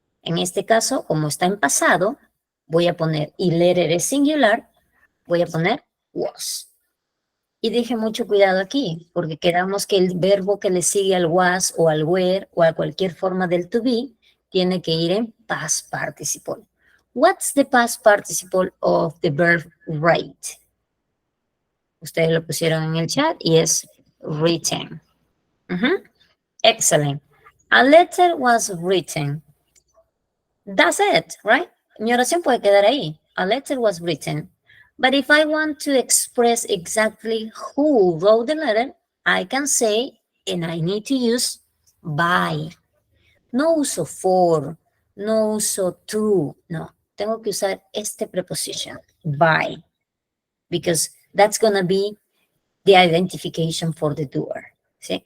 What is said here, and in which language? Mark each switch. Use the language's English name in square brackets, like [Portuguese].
[Spanish] En este caso, como está en pasado, voy a poner, y letter es singular, voy a poner was. Y dije mucho cuidado aquí, porque queramos que el verbo que le sigue al was o al were o a cualquier forma del to be, tiene que ir en past participle. [English] What's the past participle of the verb write? [Spanish] Ustedes lo pusieron en el chat y es written. Excellent. [English] A letter was written. That's it, right? [Spanish] Mi oración puede quedar ahí. [English] A letter was written. But if I want to express exactly who wrote the letter, I can say, and I need to use by. [Spanish] No uso for, no uso to, no. Tengo que usar este preposition, [English] by, because that's going to be the identification for the doer. [Spanish] ¿Sí?